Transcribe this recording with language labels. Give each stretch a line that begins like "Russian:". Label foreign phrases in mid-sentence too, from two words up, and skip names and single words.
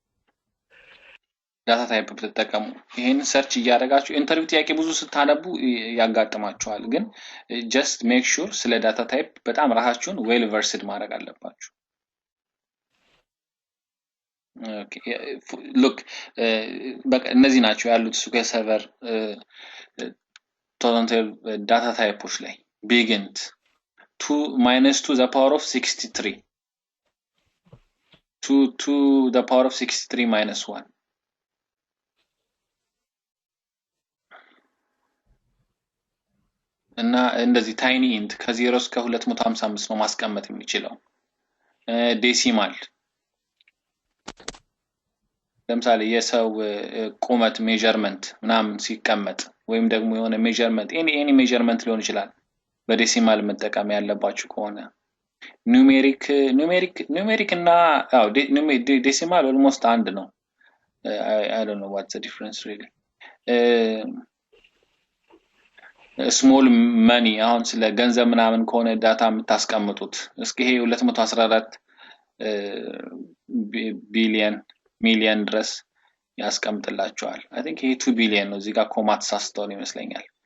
English: data type
Amharic: ብትጠቀሙ ይሄን ሰርች እያደረጋችሁ ኢንተርቪው ጥያቄ ብዙ ስታነቡ ያጋጥማችኋል። ግን
English: just make sure
Amharic: ስለ
English: data type
Amharic: በጣም ራሳችሁን
English: well versed
Amharic: ማድረግ አለባችሁ። ሉክ በቃ እነዚህ ናቸው ያሉት SQL ሰርቨር
English: total data types
Amharic: ላይ ቢግንት 2 -
English: to the power of 63 2 to the power of 63 - 1
Amharic: እና እንደዚህ
English: tiny int
Amharic: ከ0 እስከ 255 ነው ማስቀመጥ የሚችለው። ዴሲማል ለምሳሌ የሰው ቁመት ሜዠርመንት ምናምን ሲቀመጥ ወይም ደግሞ የሆነ ሜዠርመንት
English: any measurement
Amharic: ሊሆን ይችላል በዴሲማል መጠቀም ያለባችሁ ከሆነ ኑሜሪክ እና ዴሲማል ኦልሞስት አንድ ነው።
English: I don't know what's the difference really. small money
Amharic: አሁን ስለ ገንዘብ ምናምን ከሆነ ዳታ የምታስቀምጡት እስኪ ይሄ 214 ቢሊየን ሚሊየን ድረስ ያስቀምጥላችኋል።
English: I think
Amharic: ይሄ 2 ቢሊየን ነው። እዚህ ጋር ኮማ ተሳስተው ይመስለኛል።